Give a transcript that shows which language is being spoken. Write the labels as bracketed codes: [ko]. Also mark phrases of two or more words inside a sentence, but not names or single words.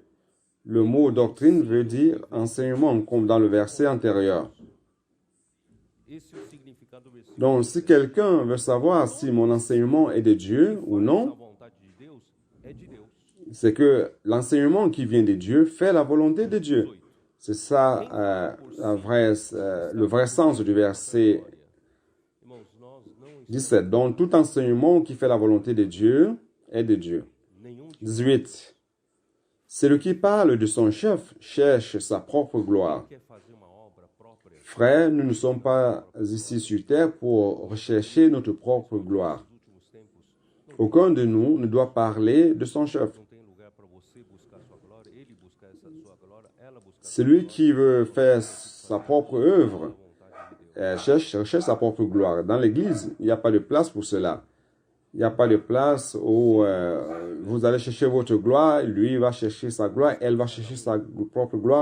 [fr] Le mot doctrine veut dire enseignement, comme dans le verset antérieur. [pt] esse é o significado do versículo. [fr] Donc, si quelqu'un veut savoir si mon enseignement est de Dieu ou [pt] A [fr] non, [pt] vontade de Deus é de Deus. [fr] c'est que l'enseignement qui vient de Dieu fait la volonté de Dieu. C'est ça le vrai sens du verset [pt] Irmãos, nós não [fr] 17. Donc, tout enseignement qui fait la volonté de Dieu est de Dieu. [pt] nenhum de [fr] 18. Celui qui parle de son chef cherche sa propre gloire. [pt] quer fazer uma obra própria [fr] Frères, nous ne sommes pas ici sur terre pour rechercher notre propre gloire. [pt] nos últimos tempos. [fr] Aucun de nous ne doit parler de son chef. [pt] Não tem lugar para você buscar sua glória, ele busca [fr] Celui qui veut faire sa propre œuvre cherche sa propre gloire. Dans l'Église, il n'y a pas de place pour cela. Il n'y a pas de place où vous allez chercher votre gloire, lui va chercher sa gloire, elle va chercher sa propre gloire.